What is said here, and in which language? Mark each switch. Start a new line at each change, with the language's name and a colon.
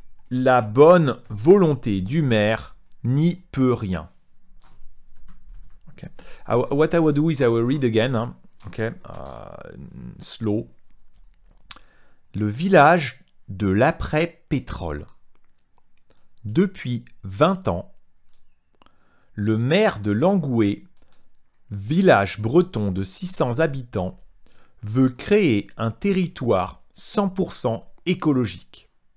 French: La bonne volonté du maire n'y peut rien.
English: Okay. What I will do is I will read again. Okay. Slow.
French: Le village de l'après-pétrole. Depuis 20 ans, le maire de Langoué, village breton de 600 habitants, veut créer un territoire 100% écologique.